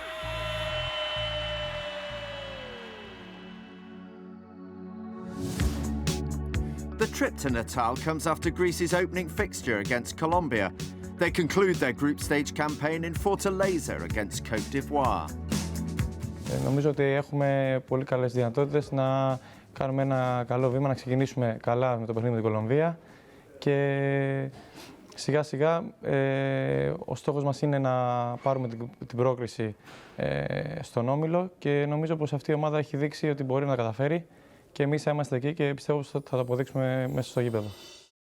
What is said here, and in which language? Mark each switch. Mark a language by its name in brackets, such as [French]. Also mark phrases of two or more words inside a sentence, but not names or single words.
[English] The trip to Natal comes after Greece's opening fixture against Colombia. They conclude their group stage campaign in Fortaleza against Côte d'Ivoire. [Greek] Νομίζω ότι έχουμε πολύ καλές δυνατότητες να κάνουμε ένα καλό βήμα, να ξεκινήσουμε καλά με το παιχνίδι με την Κολομβία και σιγά σιγά ο στόχος μας είναι να πάρουμε την πρόκριση στον όμιλο και νομίζω πως αυτή η ομάδα έχει δείξει ότι μπορεί να τα καταφέρει και εμείς θα είμαστε εκεί και πιστεύω ότι θα το αποδείξουμε μέσα στο γήπεδο.